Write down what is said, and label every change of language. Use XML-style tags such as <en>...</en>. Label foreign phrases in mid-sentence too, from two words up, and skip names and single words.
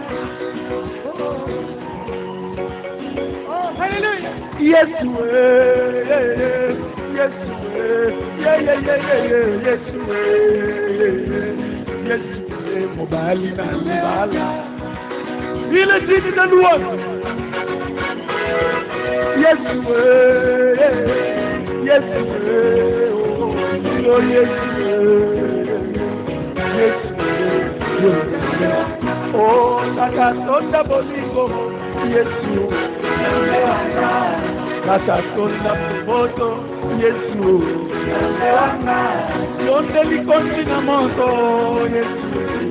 <fr>Oh, alléluia.</fr> <ln>Yesue, Yesue, Yesue, Yesue, Mobali na Libala.</ln> <fr>Il est digne de louange.</fr> <ln>Yesue, Yesue, oh, Yesue, Yesue, oh, Takatonda Bolingo, Yesue, Takatonda Boboto, Yesue, Yonde Likontina Moto, Yesue,</ln>